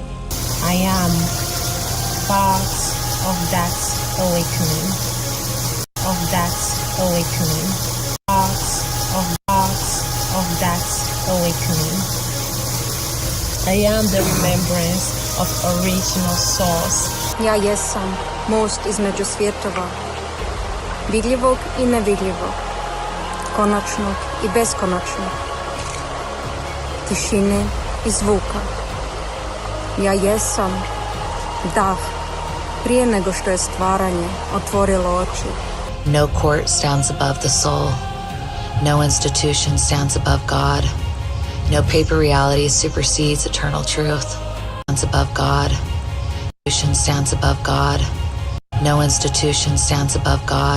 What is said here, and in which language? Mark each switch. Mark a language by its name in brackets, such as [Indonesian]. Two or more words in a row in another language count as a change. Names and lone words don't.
[English] I am part of that awakening. Of that awakening. Part of that awakening. I am the remembrance of original source. [Croatian] Ja jesam most između svjetova, vidljivog i nevidljivog, konačnog i beskonačnog, tišine i zvuka. Ja jesam dah prije nego što je stvaranje otvorilo oči. [English] No court stands above the soul. No institution stands above God. No paper reality supersedes eternal truth. Stands above God. Institution stands above God. No institution stands above God.